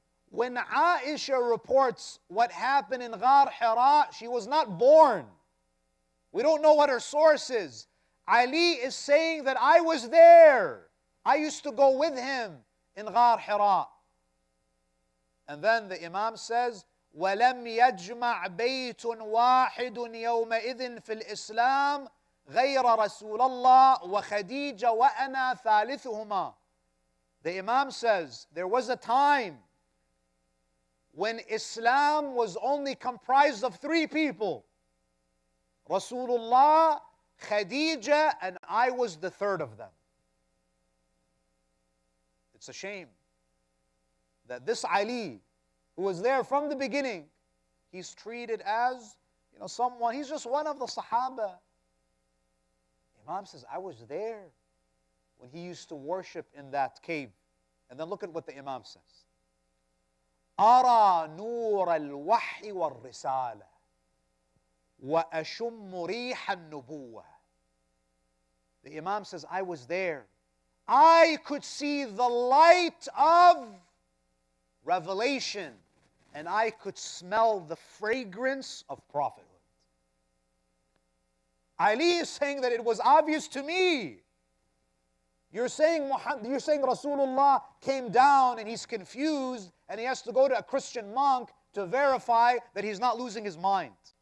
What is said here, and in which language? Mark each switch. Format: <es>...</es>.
<en>When Aisha reports what happened in Ghar Hira, she was not born. We don't know what her source is. Ali is saying that I was there. I used to go with him in Ghar Hira. And then the Imam says,</en> <ar>وَلَمْ يَجْمَعْ بَيْتٌ وَاحِدٌ يَوْمَئِذٍ فِي الْإِسْلَامِ غَيْرَ رَسُولَ اللَّهِ وَخَدِيجَ وَأَنَا ثَالِثُهُمَا.</ar> <en>The Imam says, there was a time when Islam was only comprised of three people. Rasulullah, Khadija, and I was the third of them. It's a shame that this Ali, who was there from the beginning, he's treated as, someone, he's just one of the Sahaba. Imam says, I was there when he used to worship in that cave. And then look at what the Imam says.</en> <ar>أرى نور الوحي والرسالة وأشم ريح النبوة.</ar> <en>The Imam says, I was there. I could see the light of revelation and I could smell the fragrance of prophethood. Ali is saying that it was obvious to me. You're saying Rasulullah came down and he's confused and he has to go to a Christian monk to verify that he's not losing his mind.</en>